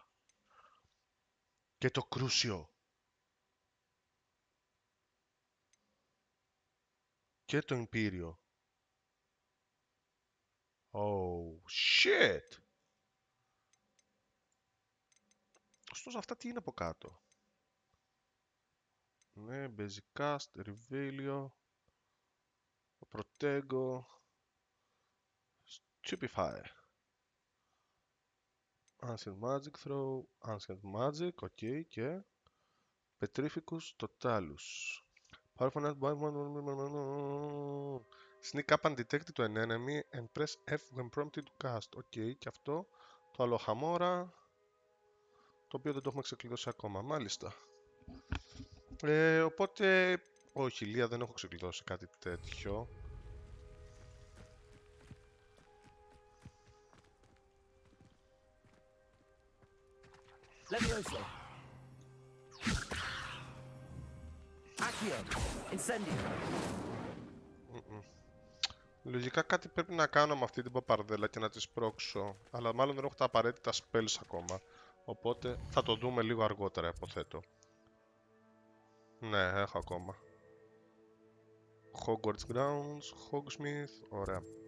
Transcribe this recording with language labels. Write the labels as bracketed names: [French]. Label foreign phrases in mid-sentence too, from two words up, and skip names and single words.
[Greek] Και το Κρούσιο. Και το Ιμπήριο. [English] Oh, shit! [Greek] Ωστόσο αυτά τι είναι από κάτω. Ναι, Basic Cast, Revelio, Protego, Stupefy. Ancient Magic Throw, Ancient Magic, ok, και Petrificus Totalus. [English] Powerful Net Sneak up and detect to an enemy and press F when prompted to cast. [Greek] Ok, και αυτό το Αλοχαμόρα, το οποίο δεν το έχουμε ξεκλειδώσει ακόμα. Μάλιστα. Οπότε, όχι, Λία, δεν έχω ξεκλειδώσει κάτι τέτοιο. Levioso. Accio. Incendio. Λογικά κάτι πρέπει να κάνω με αυτή την παπαρδέλα και να τη σπρώξω. Αλλά μάλλον δεν έχω τα απαραίτητα spells ακόμα. Οπότε θα το δούμε λίγο αργότερα, υποθέτω. Ναι, έχω ακόμα. Hogwarts Grounds, Hogsmeade, ωραία.